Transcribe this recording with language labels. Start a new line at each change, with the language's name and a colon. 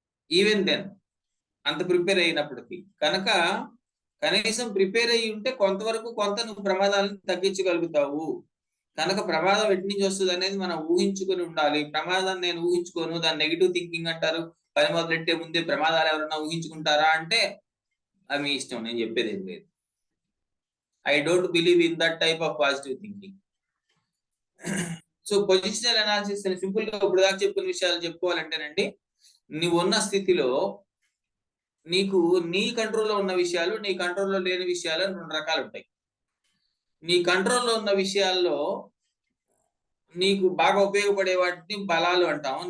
English: even then
Telugu: అంత prepare అయినప్పటికీ. కనుక కనీసం ప్రిపేర్ అయ్యి ఉంటే కొంత నువ్వు ప్రమాదాలను తగ్గించగలుగుతావు. కనుక ప్రమాదం ఎటు నుంచి వస్తుంది అనేది మనం ఊహించుకొని ఉండాలి. ప్రమాదాన్ని నేను ఊహించుకోను, దాన్ని నెగిటివ్ థింకింగ్ అంటారు. పని మొదలెట్టే ముందే ప్రమాదాలు ఎవరన్నా ఊహించుకుంటారా అంటే అది మీ ఇష్టం, నేను చెప్పేది ఏం లేదు.
English: I don't believe in that type of positive thinking.
Telugu: So positional analysis అని సింపుల్ గా ఇప్పుడు దాకా చెప్పుకున్న విషయాలు చెప్పుకోవాలంటేనండి, నువ్వు ఉన్న స్థితిలో నీకు నీ కంట్రోల్లో ఉన్న విషయాలు, నీ కంట్రోల్లో లేని విషయాలు అని 2 రకాలు ఉంటాయి. నీ కంట్రోల్లో ఉన్న విషయాల్లో నీకు బాగా ఉపయోగపడే వాటిని బలాలు అంటాం.